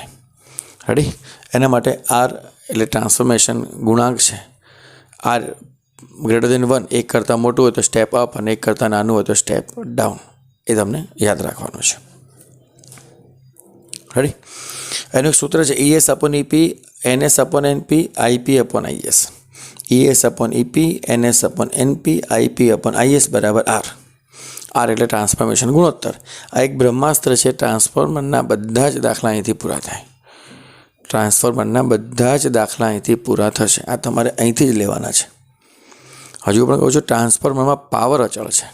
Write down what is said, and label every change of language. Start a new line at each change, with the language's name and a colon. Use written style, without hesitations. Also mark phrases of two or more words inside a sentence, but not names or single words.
Gujarati: રેડી? એના માટે R એટલે ટ્રાન્સફોર્મેશન ગુણાંક છે. R > 1, એક કરતાં મોટું હોય તો
English: step up
Gujarati: અને એક કરતાં નાનું હોય તો
English: step down.
Gujarati: એ તમને યાદ રાખવાનું છે. રેડી? એનું સૂત્ર છે ES/EP, NS/NP, IP/IS. ES/EP, NS/NP, IP/IS બરાબર R. R એટલે ટ્રાન્સફોર્મેશન ગુણોત્તર. આ એક બ્રહ્માસ્ત્ર છે. ટ્રાન્સફોર્મરના બધા જ દાખલા અહીંથી પૂરા થાય. ટ્રાન્સફોર્મરના બધા જ દાખલા અહીંથી પૂરા થશે. આ તમારે અહીંથી જ લેવાના છે. હજુ પણ કહું છું, ટ્રાન્સફોર્મરમાં પાવર અચળ છે.